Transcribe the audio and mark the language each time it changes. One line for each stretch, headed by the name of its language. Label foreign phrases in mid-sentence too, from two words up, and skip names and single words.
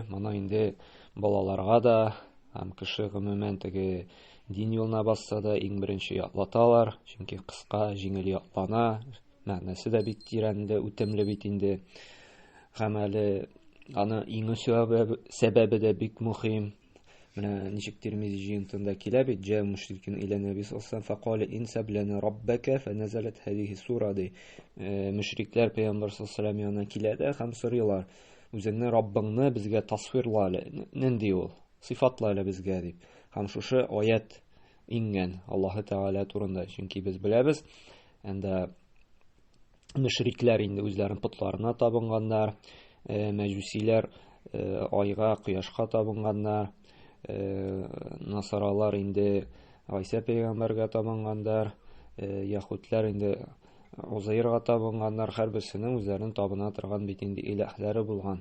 Tatar: Моны инде балаларга да һәм кеше гомумән теге дин юлына басса да иң беренче ятлаталар, чөнки кыска, җиңел ятлана, мәгънәсе дә бик тирәнде, үтемле бит инде. Һәм әле аны иң сәбәбе дә бик мөһим. Менә ничек Тирмизи җыентында килә бит,
Arabic: جاء مشركين إلى نبي صلى الله فقال انسب لنا ربك فنزلت هذه سورة ди.
Tatar: Мушрикләр пәйгамбәр
Arabic: саллаллаһу алейһи
Tatar: янына килә дә һәм сорыйлар: үзеңне Раббыңны безгә тасвирла әле, нинди ул, сыйфатла әле безгә дип. Һәм шушы аят ингән Аллаһы Тәгалә турында, чөнки без беләбез, әндә мөшрикләр инде үзләрен путларына табынганнар, мәҗүсиләр айга, кояшка табынганнар, насаралар инде Гайса пәйгамбәргә табынганнар, яһүдләр инде Узайрга табынганнар, һәрберсенең үзләрен табына торган бит инде илаһләре булган.